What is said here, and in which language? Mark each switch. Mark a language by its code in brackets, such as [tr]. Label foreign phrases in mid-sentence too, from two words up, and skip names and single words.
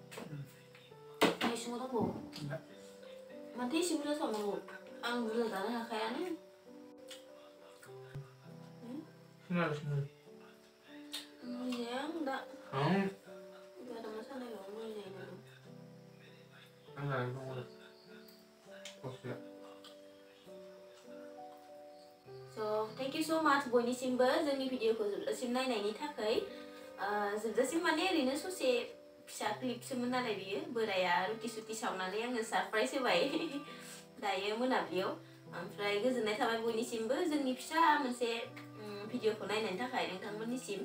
[brx] इसिङाव दंबावो। माथो एसे बुरजा सावनांगौ? आं बुरजा जानो हाखायानो। मुलिजाया आं दा। गारामा सानायल' मुलि जायो नालाय। [en] So, thank you so much [brx] बयनिसिमबो जोंनि भिडिअ'खौ जोबजासिम नायनायनि थाखाय। जोबजासिम माने ओरैनो ससे फिसा क्लिपसोमोन नालाय बियो। बोराया रुटि सुटि सावनानै आंनो सारप्राइज होबाय दायो मोनाब्लियाव। ओमफ्राय गोजोननाय थाबाय बयनिसिमबो जोंनि फिसा मोनसे भिडिअ'खौ नायनायनि थाखाय नोंथांमोननिसिम।